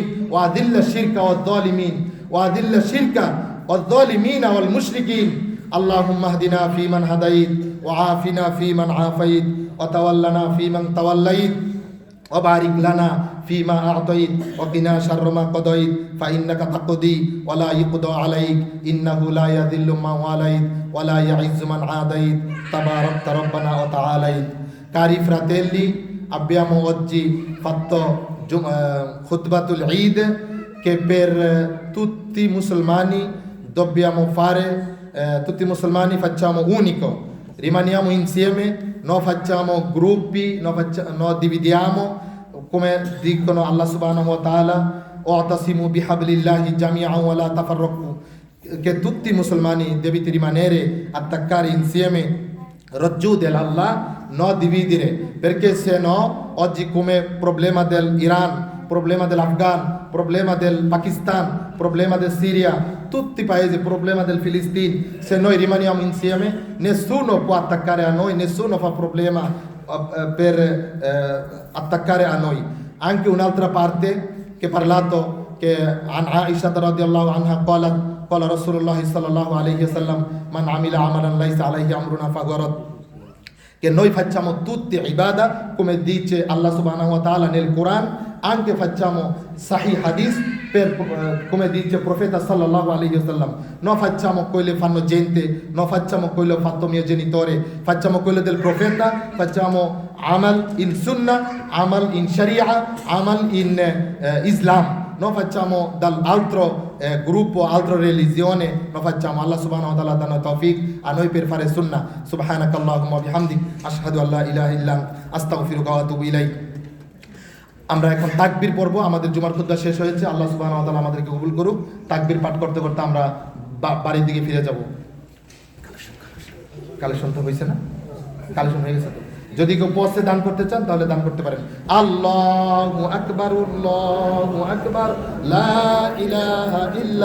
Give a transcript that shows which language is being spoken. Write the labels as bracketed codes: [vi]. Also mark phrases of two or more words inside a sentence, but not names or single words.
[ar] وأذل الشرك والظالمين وأذل الشرك والظالمين والمشركين اللهم اهدنا فيمن هديت وعافنا فيمن عافيت وتولنا فيمن توليت وبارك لنا فيما أعطيت وقنا شر ما قضيت فإنك تقضي ولا يقضى عليك إنه لا يذل من واليت ولا يعز من عاديت تباركت ربنا وتعاليت [it] cari fratelli abbiamo oggi fatto [ar] خطبة العيد [it] che per tutti i musulmani dobbiamo fare, tutti i musulmani facciamo unico, rimaniamo insieme, non facciamo gruppi, non dividiamo, come dicono Allah [ar] سبحانه وتعالى، واعتصموا بحبل الله جميعا ولا تفرقوا, [it] che tutti i musulmani debete rimanere attaccare insieme raggiù dell'Allah, non dividere, perché se no oggi come problema dell'Iran, problema dell'Afghan, problema del Pakistan, problema del Siria, tutti i paesi, problema del Filistino, se noi rimaniamo insieme nessuno può attaccare a noi, nessuno fa problema per attaccare a noi. Anche un'altra parte che ha parlato che [ar] عن عائشة رضي الله عنها قالت قال رسول الله صلى الله عليه وسلم من عمل عملا ليس عليه أمرنا فهو رد, [it] che noi facciamo tutti ibada come dice Allah [ar] سبحانه وتعالى [it] nel Quran, anche facciamo [ar] صحيح حديث [it] per, come dice il profeta [ar] صلى الله عليه وسلم, [it] non facciamo quello che fanno gente, non facciamo quello che ha fatto mio genitore, facciamo quello del profeta, facciamo amal in sunnah, amal in sharia, amal in islam, non facciamo dall'altro gruppo, altra religione, non facciamo. Allah [ar] سبحانه وتعالى [it] dà tawfiq a noi per fare sunnah. [ar] سبحانك اللهم وبحمدك أشهد أن لا إله إلا أنت أستغفرك وأتوب إليك. [bn] আমরা এখন তাকবীর পড়ব, আমাদের জুমার খুতবা শেষ হয়েছে, [ar] الله سبحانه وتعالى [bn] আমাদেরকে কবুল করুক। তাকবীর পাঠ করতে করতে আমরা বাড়ির দিকে ফিরে যাব। কালেকশন তো হয়েছে না? কালেকশন হয়ে গেছে তো? যদি কেউ পয়সা দান করতে চান তাহলে দান করতে পারেন। [ar] الله أكبر، الله أكبر، لا إله إلا